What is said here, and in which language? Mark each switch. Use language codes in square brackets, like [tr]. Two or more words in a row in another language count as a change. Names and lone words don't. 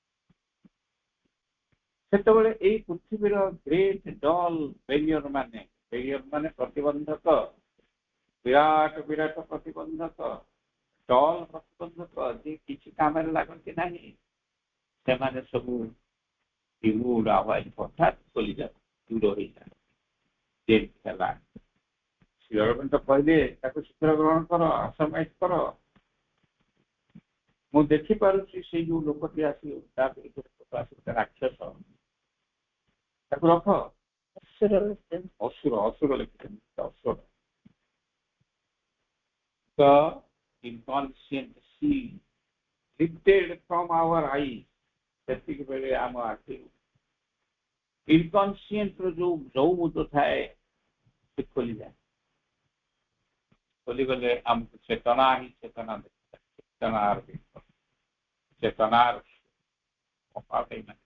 [or] ସେତେବେଳେ ଏଇ ପୃଥିବୀର [en] great dull barrier [or] ମାନେ ପ୍ରତିବନ୍ଧକ, ବିରାଟ ବିରାଟ ପ୍ରତିବନ୍ଧକ, ଡଲ୍ ପ୍ରତିବନ୍ଧକ, ଯେ କିଛି କାମରେ ଲାଗନ୍ତି ନାହିଁ, ସେମାନେ ସବୁ ଉଡା ହୱାଇ ହଠାତ୍ ଖୋଲିଯାଉ ଦୂର ହେଇଯାଏ ଯେମିତି ହେଲା ଶ୍ରୀ ଅରବିନ୍ଦ କହିଲେ ତାକୁ ଶୀଘ୍ର ଗ୍ରହଣ କର ଆଶ୍ରମାଇଜ କର। ମୁଁ ଦେଖିପାରୁଛି ସେଇ ଯୋଉ ଲୋକଟି ଆସିବ ତା ବିରୁଦ୍ଧରେ ରାକ୍ଷସ ତାକୁ ରଖ। ଅସୁର ଅସୁର ଲେଖିଛନ୍ତି ଅସୁର। [en] The inconscient sea lifted from our eyes [or] ସେତିକି ବେଳେ ଆମ ଆଖି ଇନକନସିଏଣ୍ଟ ର ଯୋଉ ମୁଦ ଥାଏ ସେ ଖୋଲିଯାଏ। ଖୋଲିଗଲେ ଆମକୁ ଚେତନା ହିଁ ଚେତନା ଚେତନାର ଅଭାବ ହେଇନାହିଁ।